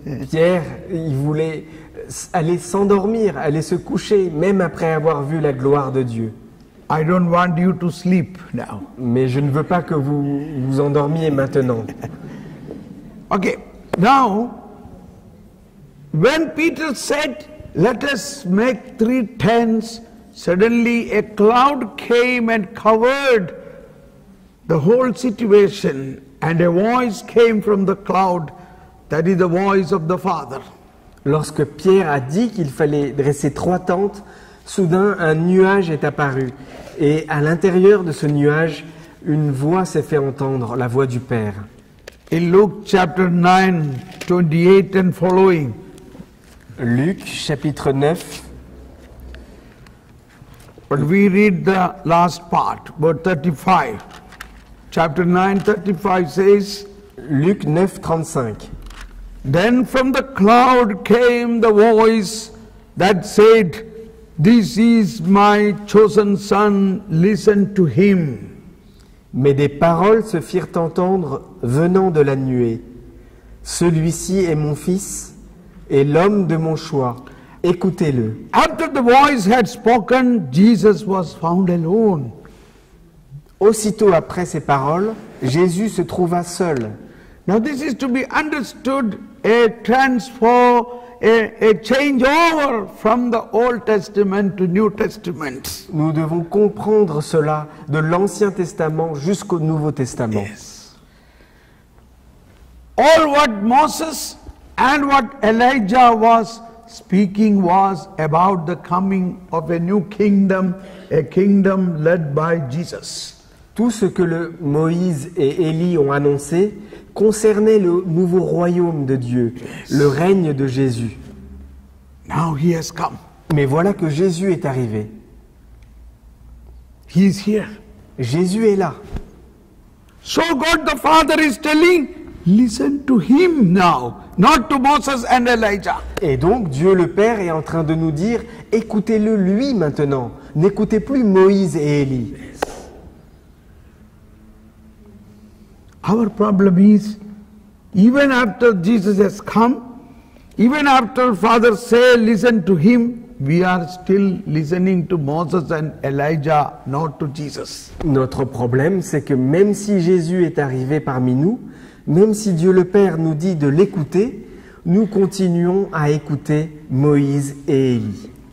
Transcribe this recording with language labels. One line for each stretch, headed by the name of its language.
French: Pierre, il voulait aller s'endormir, aller se coucher, même après avoir vu la gloire de Dieu.
English: I don't want you to sleep now.
French: Mais je ne veux pas que vous vous endormiez maintenant.
English: Okay, now, when Peter said, "Let us make 3 tents," suddenly a cloud came and covered the whole situation, and a voice came from the cloud, that is the voice of the Father.
French: Lorsque Pierre a dit qu'il fallait dresser 3 tentes, soudain un nuage est apparu. Et à l'intérieur de ce nuage, une voix s'est fait entendre, la voix du Père.
English: In Luke chapter 9, 28 and following,
French: Luc chapitre 9,
English: but we read the last part, about 35. Chapter 9, 35 says,
French: Luc 9, 35.
English: "Then from the cloud came the voice that said, 'This is my chosen son, listen to him.'"
French: Mais des paroles se firent entendre venant de la nuée. Celui-ci est mon fils et l'homme de mon choix. Écoutez-le.
English: After the voice had spoken, Jesus was found alone.
French: Aussitôt après ces paroles, Jésus se trouva seul.
English: Now this is to be understood a transfer, a changeover from the Old Testament to New Testament.
French: Nous devons comprendre cela de l'Ancien Testament jusqu'au Nouveau Testament.
English: Yes. All what Moses and what Elijah was speaking was about the coming of a new kingdom, a kingdom led by Jesus.
French: Tout ce que Moïse et Élie ont annoncé concernait le nouveau royaume de Dieu, le règne de Jésus.
English: Now he has come.
French: Mais voilà que Jésus est arrivé.
English: He is here.
French: Jésus est là.
English: So God the Father is telling, listen to him now, not to Moses and Elijah.
French: Et donc Dieu le Père est en train de nous dire, écoutez-le lui maintenant. N'écoutez plus Moïse et Élie.
English: Our problem is, even after Jesus has come, even after Father say listen to him, we are still listening to Moses and Elijah, not to Jesus.
French: Notre problème, c'est que même si Jésus est arrivé parmi nous, même si Dieu le Père nous dit de l'écouter, nous continuons à écouter Moïse et Élie.